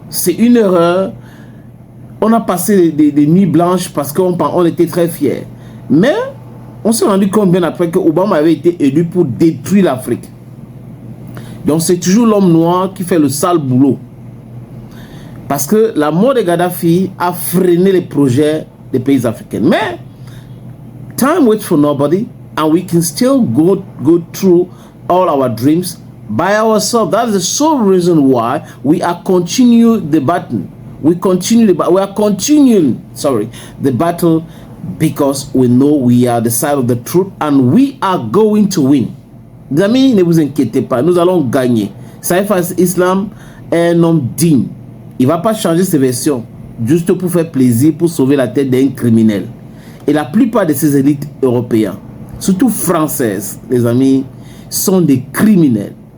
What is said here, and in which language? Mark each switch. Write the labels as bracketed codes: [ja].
[fr] C'est une erreur. On a passé des nuits blanches parce qu'on était très fiers. Mais on s'est rendu compte bien après que Obama avait été élu pour détruire l'Afrique. Donc c'est toujours l'homme noir qui fait le sale boulot. Parce que la mort de Gaddafi a freiné les projets des pays africains. [en] Mais time waits for nobody, and we can still go through all our dreams by ourselves. That is the sole reason why we are continuing the battle. We are continuing the battle because we know we are the side of the truth and we are going to win. [fr] Les amis, ne vous inquiétez pas, nous allons gagner. Saïf Islam est un homme digne. Il ne va pas changer ses versions juste pour faire plaisir, pour sauver la tête d'un criminel. Et la plupart de ces élites européennes, surtout françaises, les amis, sont des criminels.